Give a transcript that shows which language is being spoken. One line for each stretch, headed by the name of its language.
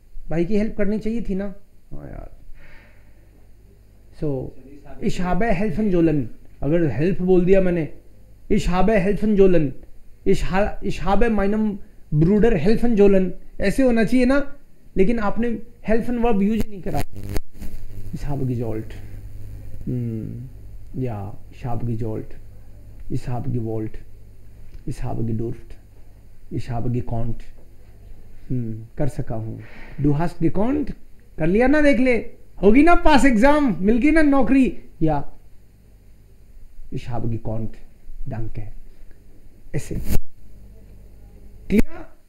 Hindi: भाई की हेल्प करनी चाहिए थी ना। हाँ यार, सो
German: ich habe helfen sollen,
Hindi: अगर हेल्प बोल दिया मैंने,
German: ich habe helfen sollen, ich habe meinem Bruder helfen sollen,
Hindi: ऐसे होना चाहिए ना, लेकिन आपने helfen वर्ब यूज नहीं करा।
German: ich habe gesollt, ja ich habe gesollt, ich habe gewollt, ich habe gedurft, ich habe gekonnt,
Hindi: कर सका हूं।
German: du hast gekonnt,
Hindi: कर लिया ना, देख ले, होगी ना पास एग्जाम, मिल गई ना नौकरी, या
German: ich habe gekonnt, danke,
Hindi: ऐसे। क्लियर?